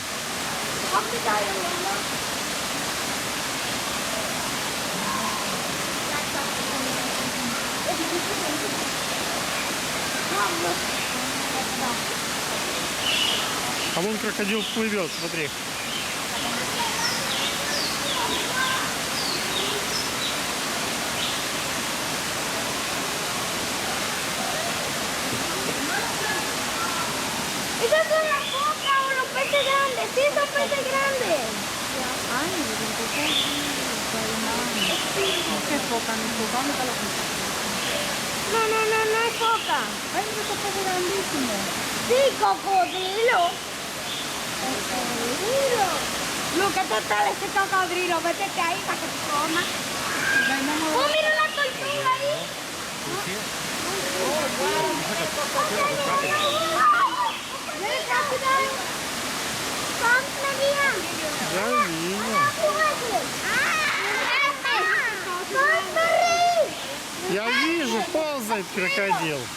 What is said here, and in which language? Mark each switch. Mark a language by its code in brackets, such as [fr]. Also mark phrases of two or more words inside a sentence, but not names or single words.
[ru] А вон крокодил плывет, смотри. [es] Esas son las focas o los peces grandes. Sí, son peces grandes. Ay, ¿qué foca? ¿Mi foca? ¿Dónde está la foca? No es foca. Ay, esos peces grandísimos. Sí, cocodrilo. Cocodrilo. Lucas, total, ese cocodrilo. Vete ahí para que te coma. Oh, mira la tortuga ahí. [ru] Я вижу. Я вижу, ползает крокодил.